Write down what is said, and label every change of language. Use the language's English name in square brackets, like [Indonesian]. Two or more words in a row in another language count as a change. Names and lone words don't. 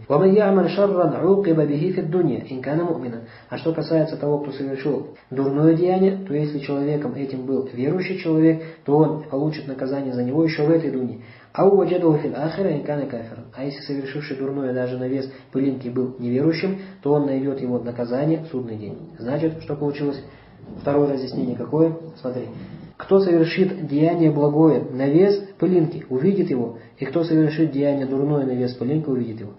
[Arabic] وَمَنْ يَعْمَلْ شَرًّا عُوقِبَ بِهِ فِي الدُّنْيَا إِنْ كَانَ مُؤْمِنًا. [Russian] А что касается того, кто совершил дурное деяние, то если человеком этим был верующий человек, то он получит наказание за него еще в этой дуне. [Arabic] أَوْ وَجَدَهُ فِي الْآخِرَةِ إِنْ كَانَ كَافِرًا. [Russian] А если совершивший дурное даже на вес пылинки был неверующим, то он найдет его наказание в судный день. Значит, что получилось? Второе разъяснение какое? Смотри. Кто совершит деяние благое на вес пылинки, увидит его, и кто совершит деяние дурное на вес пылинки, увидит его.